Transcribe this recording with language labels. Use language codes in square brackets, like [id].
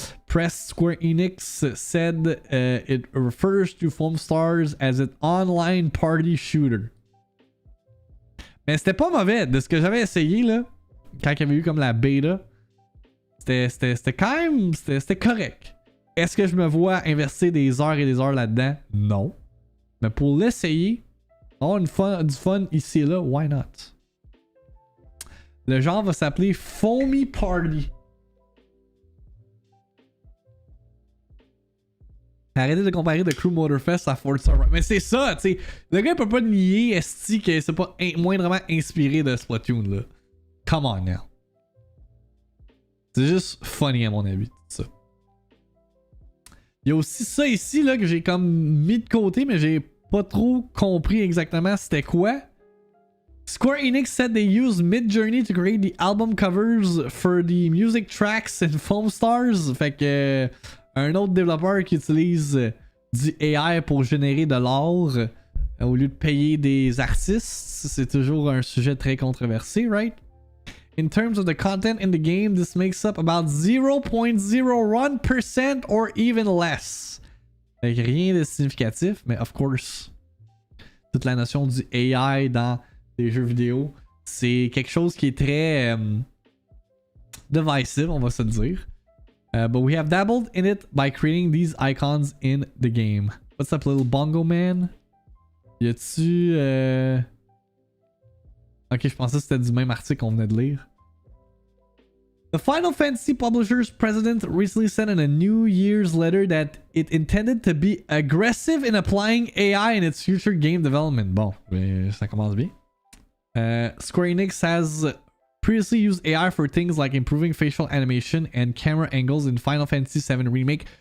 [en] Press Square Enix said it refers to Foamstars as an online party shooter. [fr] Mais c'était pas mauvais. De ce que j'avais essayé, là, quand il y avait eu comme la bêta, c'était quand même... C'était correct. Est-ce que je me vois investir des heures et des heures là-dedans? Non. Mais pour l'essayer, avoir du fun ici et là, [en] why not? [fr] Le genre va s'appeler Foamy Party. Arrêtez de comparer The Crew Motorfest à Forza Horizon. Mais c'est ça, tu sais. Le gars peut pas nier, esti, que c'est pas moindrement inspiré de Splatoon, là. [en] Come on now. [fr] C'est juste funny à mon avis, ça. Il y a aussi ça ici là que j'ai comme mis de côté, mais j'ai pas trop compris exactement c'était quoi. [en] Square Enix said they used Midjourney to create the album covers for the music tracks in Foamstars. [fr] Fait que un autre développeur qui utilise du AI pour générer de l'or au lieu de payer des artistes, c'est toujours un sujet très controversé, right? [en] In terms of the content in the game, this makes up about 0.01% or even less. [fr] Fait que rien de significatif, mais of course, toute la notion du AI dans les jeux vidéo, c'est quelque chose qui est très divisive, on va se dire. [en] But we have dabbled in it by creating these icons in the game. What's up, little bongo man? [fr] Y a-tu... Ok, je pensais que c'était du même article qu'on venait de lire. [en] The Final Fantasy Publishers president recently said in a New Year's letter that it intended to be aggressive in applying AI in its future game development. [fr] Bon, ça commence bien. [en] Square Enix has previously used AI for things like improving facial animation and camera angles in Final Fantasy VII Remake.